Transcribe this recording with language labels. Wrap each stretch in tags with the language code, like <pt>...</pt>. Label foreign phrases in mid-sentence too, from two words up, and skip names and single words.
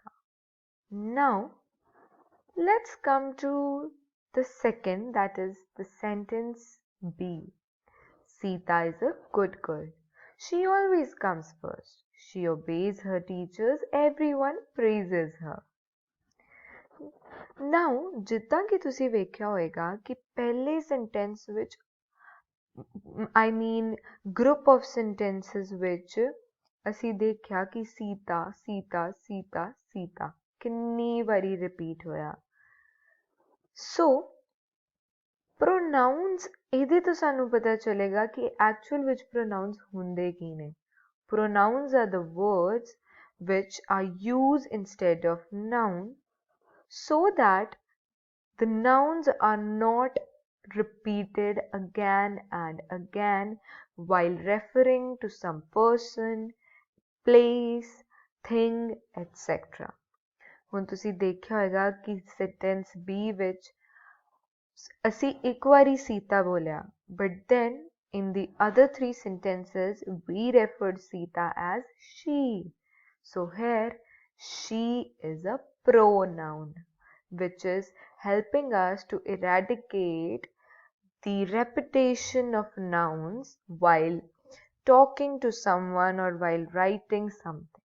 <en>Now, let's come to the second, that is the sentence B. Sita is a good girl. She always comes first. She obeys her teachers. Everyone praises her. Now,</en> <pa>ਜਿੱਦਾਂ ਕਿ ਤੁਸੀਂ ਵੇਖਿਆ ਹੋਏਗਾ ਕਿ ਪਹਿਲੇ sentence ਵਿੱਚ</pa> <en>I mean group of sentences</en> <pa>ਵਿੱਚ ਅਸੀਂ ਦੇਖਿਆ ਕਿ ਸੀਤਾ ਸੀਤਾ ਸੀਤਾ ਸੀਤਾ ਕਿੰਨੀ ਵਾਰੀ repeat ਹੋਇਆ. So, pronouns ਇਹਦੇ ਤੋਂ ਸਾਨੂੰ ਪਤਾ ਚੱਲੇਗਾ ਕਿ actual ਵਿੱਚ pronouns ਹੁੰਦੇ ਕੀ ਨੇ.</pa> <en>Pronouns are the words which are used instead of noun so that the nouns are not repeated again and again while referring to some person, place, thing, etc.</en> <pa>ਹੁਣ ਤੁਸੀਂ ਦੇਖਿਆ ਹੋਏਗਾ ਕਿ sentence B ਵਿੱਚ ਅਸੀਂ ਇੱਕ ਵਾਰੀ ਸੀਤਾ ਬੋਲਿਆ,</pa> <en>but then in the other three sentences we referred Sita as she. So here she is a pronoun which is helping us to eradicate the repetition of nouns while talking to someone or while writing something.</en>